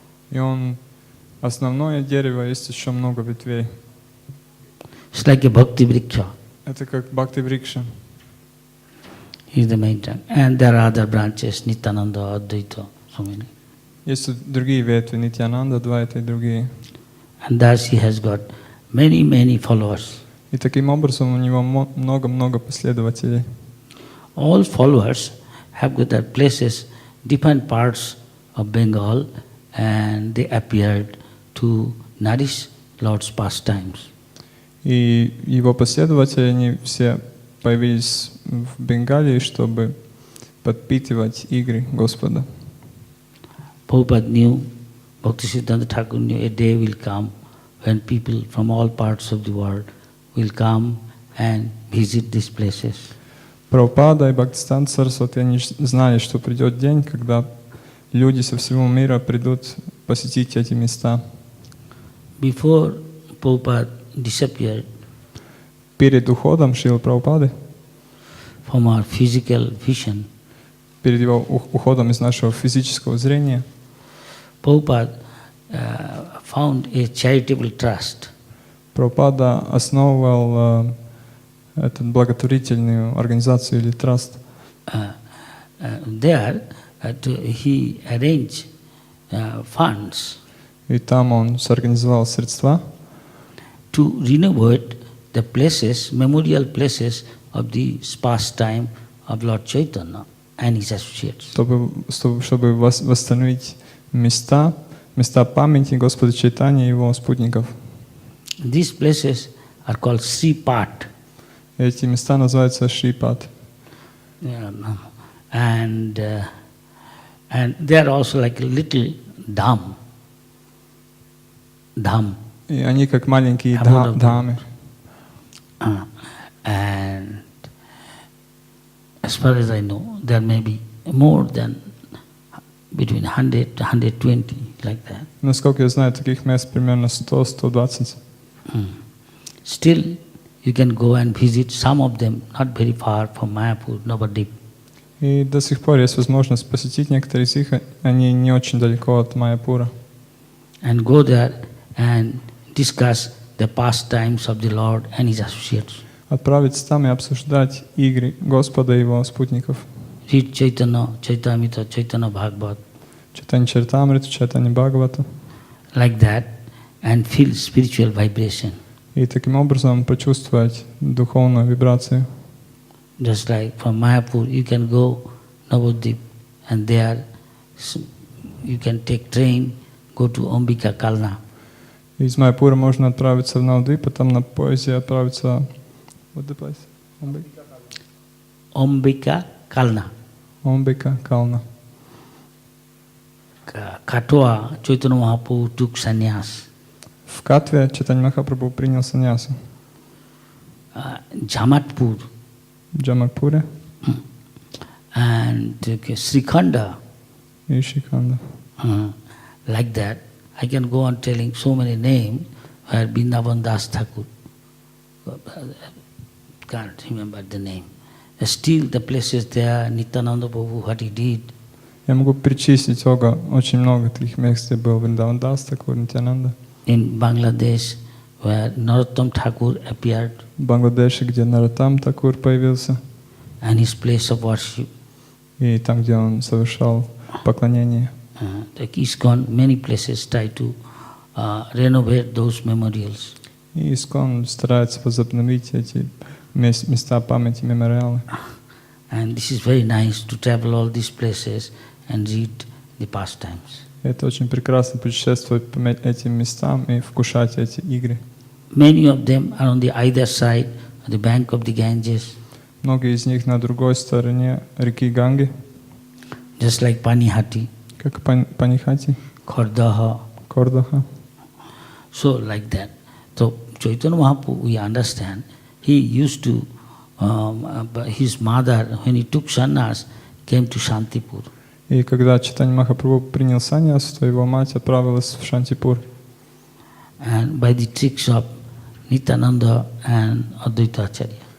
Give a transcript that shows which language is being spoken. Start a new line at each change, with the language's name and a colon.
Russian: И Он основное дерево, есть еще много ветвей.
English: It's like a bhakti vriksha.
Russian: Это как бхакти-врикша.
English: He is the main trunk. And there are other branches, Nityananda, Advaita, so many.
Russian: Есть другие ветви, Нитьянанда, Адвайта и другие.
English: And thus he has got many, many followers.
Russian: И таким образом у него много-много последователей.
English: All followers have got their places, different parts of Bengal, and they appeared to nourish Lord's pastimes.
Russian: И его последователи, они все появились в Бенгалии, чтобы подпитывать игры Господа.
English: Prabhupada knew, Bhaktisiddhanta Thakur knew, a day will come when people from all parts of the world will come and visit these places.
Russian: Прабхупада и Бхактисиданта Сарасвати, они знали, что придет день, когда люди со всего мира придут посетить эти места.
English: Before Prabhupada disappeared
Russian: Перед уходом Шрилы Прабхупады,
English: from our physical vision,
Russian: перед его уходом из нашего физического зрения,
English: Prabhupada found a charitable trust.
Russian: Прабхупада основывал эту благотворительную организацию или траст.
English: There he arranged funds
Russian: И там он сорганизовал средства,
English: to renovate the places, memorial places of the pastime of Lord Chaitanya and his associates.
Russian: чтобы восстановить места памяти Господа Чайтаньи и его спутников.
English: These places are called Sri Pat.
Russian: Эти места называются Шрипат.
English: And they are also like a little dham.
Russian: И они как маленькие Абодов. дхамы.
English: And as far as I know, there may be more than between 100 to 120, like that.
Russian: Насколько я знаю, таких мест примерно 100-120.
English: Still, you can go and visit some of them, not very far from Mayapur, Navadip.
Russian: И до сих пор есть возможность посетить некоторые из них, они не очень далеко от Майяпура.
English: And go there and discuss the pastimes of the Lord and His associates.
Russian: Отправиться там и обсуждать игры Господа и Его спутников.
English: Read Chaitanya, Chaitamrita, Chaitanya Bhagavat,
Russian: Читание Чаритамриту, читание Бхагавата.
English: like that, and feel spiritual vibration.
Russian: И таким образом почувствовать духовную вибрацию.
English: Just like from Mayapur, you can go Navadip, and there you can take train, go to Ambika Kalna.
Russian: Из Майяпура можно отправиться в Навадвип, потом на поезде отправиться...
English: What the place? Ambika Kalna.
Russian: Омбика, Кална.
English: Katwa, Chaitanya Mahaprabhu took sannyas.
Russian: В Катве Чайтанья Махапрабху принял саньясу.
English: Jamatpur
Russian: В Джамакпуре
English: and Srikhanda,
Russian: и Шиканда.
English: like that. I can go on telling so many names where Vrindavan Das Thakur, can't remember the name. Still the places there, Nityananda Prabhu, what he did,
Russian: Я могу перечислить очень много таких мест, где был Вриндаван Дас Такур, Нитянанда.
English: in Bangladesh, where Narottam Thakur appeared
Russian: В Бангладеше, где Наратам Такур появился,
English: and his place of worship.
Russian: и там, где он совершал поклонение.
English: Like ISKCON, many places try to renovate those memorials.
Russian: И Искон старается возобновить эти места памяти, мемориалы.
English: And this is very nice to travel all these places and read the pastimes.
Russian: Это очень прекрасно путешествовать по этим местам и вкушать эти игры.
English: Many of them are on the either side of the bank of the Ganges,
Russian: Многие из них на другой стороне реки Ганги,
English: just like Panihati,
Russian: как Панихати,
English: Khardaha.
Russian: Кордаха.
English: So like that. So Chaitanya Mahaprabhu, we understand, he used to, his mother, when he took sannyas, came to Shantipur.
Russian: И когда Чайтанья Махапрабху принял саньяс, то его мать отправилась в Шантипур.
English: And by the tricks of Nityananda and Advaita Acharya.